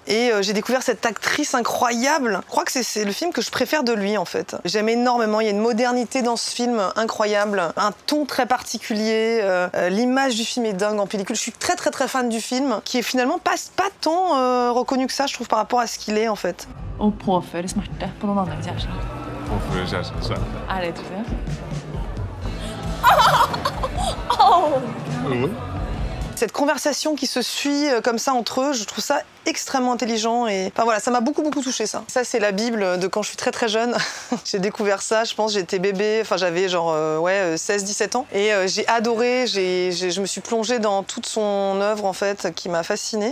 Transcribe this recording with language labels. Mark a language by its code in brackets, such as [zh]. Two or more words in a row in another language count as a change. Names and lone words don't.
[fr] Et j'ai découvert cette actrice incroyable. Je crois que c'est le film que je préfère de lui, en fait. J'aime énormément. Il y a une modernité dans ce film incroyable, un ton très particulier. L'image du film est dingue en pellicule. Je suis très, très, très fan du film, qui est finalement pas tant reconnu que ça, je trouve, par rapport à ce qu'il est, en fait. [no] Og påføre smerte på noen andres kjærester. Påføre kjæresten smerte. Det tror jeg? [fr] Cette conversation qui se suit comme ça entre eux, je trouve ça extrêmement intelligent et enfin voilà, ça m'a beaucoup touché ça. Ça c'est la Bible de quand je suis très très jeune. J'ai découvert ça, je pense j'étais bébé, enfin j'avais genre 16-17 ans et j'ai adoré, je me suis plongée dans toute son œuvre en fait qui m'a fascinée.